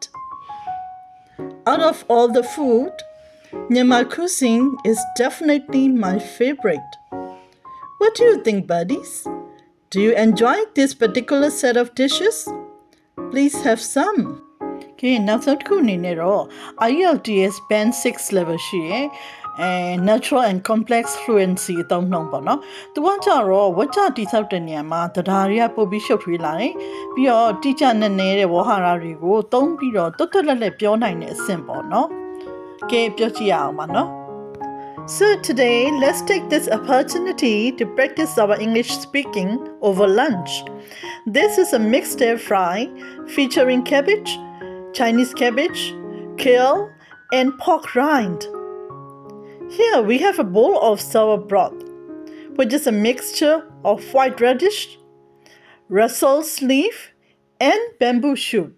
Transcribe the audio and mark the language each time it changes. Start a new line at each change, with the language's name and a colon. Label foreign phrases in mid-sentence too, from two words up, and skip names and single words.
English: Out of all the food, Myanmar cuisine is definitely my favorite. What do you think, buddies? Do you enjoy this particular set of dishes? Please have some. Okay, now that we know IELTS Band 6 level
Burmese: ရှိရယ်
English: natural and complex fluency
Burmese: အသုံးနှုန်းပေါ့နော်။သူကကြတော့ဝါကျတိဆောက်တဲ့နေရာမှာတရားတွေကပို့ပြီးရှုပ်ထွေးလာတယ်။ပြီးတော့တိကျနေတဲ့ဝါဟာရတွေကိုသုံးပြီးတော့တွတ်တွတ်လက်လက်ပြောနိုင်တဲ့အဆင့်ပေါ့နော်။ကဲပြောကြည့်ရအောင်ပါနော်။
English: So today, let's take this opportunity to practice our English speaking over lunch. This is a mixed stir fry featuring cabbage, Chinese cabbage, kale, and pork rind. Here we have a bowl of sour broth, which is a mixture of white radish, rasol leaf, and bamboo shoots.